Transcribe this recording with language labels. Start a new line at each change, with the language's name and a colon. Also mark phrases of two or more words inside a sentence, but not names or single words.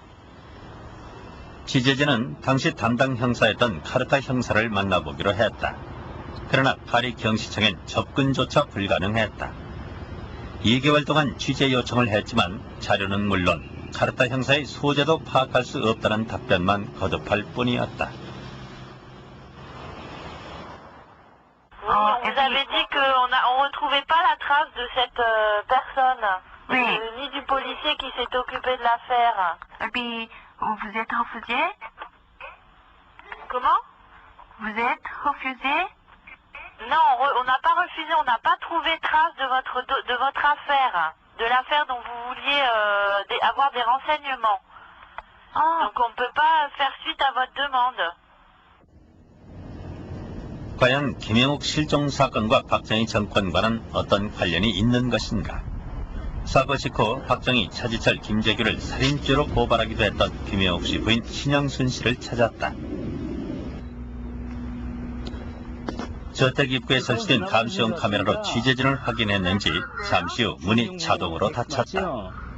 Korean: 취재진은 당시 담당 형사였던 카르타 형사를 만나보기로 했다. 그러나 파리 경시청엔 접근조차 불가능했다. 2개월 동안 취재 요청을 했지만 자료는 물론 카르타 형사의 소재도 파악할 수 없다는 답변만 거듭할 뿐이었다.
French: On vous avait dit qu'on retrouvait pas la trace de cette personne, ni du policier qui s'est occupé de l'affaire. Et puis, vous êtes refusé? Comment? Vous êtes refusé? Non, on n'a pas refusé, on n'a pas trouvé trace de votre affaire, de l'affaire dont vous vouliez avoir des renseignements. Donc on ne peut pas faire suite à votre demande.
Korean: 과연 김영욱 실종 사건과 박정희 정권과는 어떤 관련이 있는 것인가? 사고 직후 박정희, 차지철, 김재규를 살인죄로 고발하기도 했던 김영욱 씨 부인 신영순 씨를 찾았다. 저택 입구에 설치된 감시용 카메라로 취재진을 확인했는지 잠시 후 문이 자동으로 닫혔다.